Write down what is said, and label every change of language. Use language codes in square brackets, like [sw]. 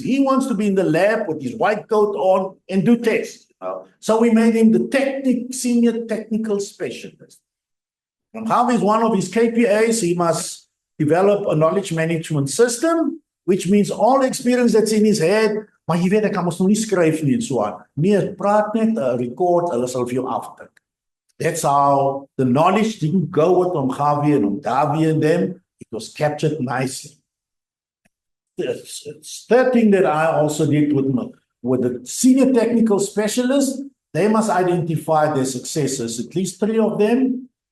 [en] He wants to be in the lab with his white coat on and do tests. So we made him the senior technical specialist. And how is one of his KPIs? He must develop a knowledge management system, which means all experience that's in his head. [af] Maar jy weet, ek kan mos nog nie skryf nie en so aan. Nee, praat net, record, hulle sal vir jou aftik. [en] That's how the knowledge didn't go with Omgavi and Omdavi and them. It was captured nicely. The third thing that I also did with the senior technical specialists, they must identify their successors, at least 3 of them.